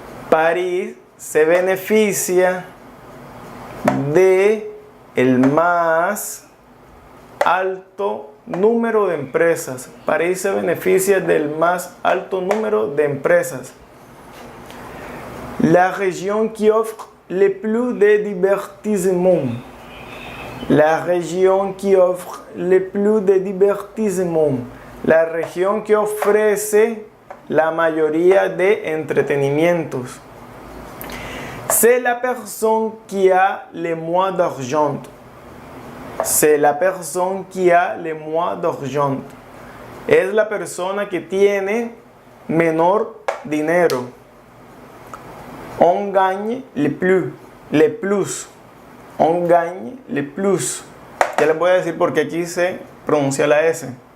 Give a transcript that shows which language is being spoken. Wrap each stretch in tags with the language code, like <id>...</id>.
<es>París se beneficia de el más alto número de empresas. París se beneficia del más alto número de empresas.</es> <fr>La région qui offre le plus de divertissement. La région qui offre le plus de divertissement.</fr> <es>La región que ofrece la mayoría de entretenimientos.</es> <fr>C'est la personne qui a le moins d'argent. C'est la personne qui a le moins d'argent.</fr> <es>Es la persona que tiene menor dinero.</es> <fr>On gagne le plus. Le plus. On gagne le plus.</fr> <es>Ya les voy a decir porque aquí se pronuncia la S.</es>